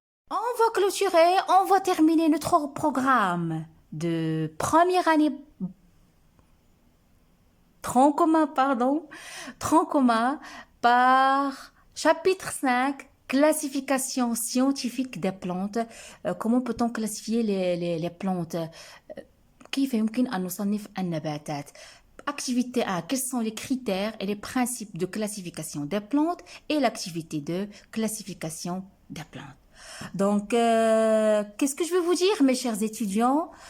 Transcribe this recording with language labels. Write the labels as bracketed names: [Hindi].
[French] On va clôturer, on va terminer notre programme de première année tronc commun par chapitre 5, classification scientifique des plantes. Comment peut-on classifier les plantes? [Arabic] كيف يمكن أن نصنف النباتات? [French] Activité 1, quels sont les critères et les principes de classification des plantes et l'activité de classification des plantes. Donc, qu'est-ce que je vais vous dire, mes chers étudiants?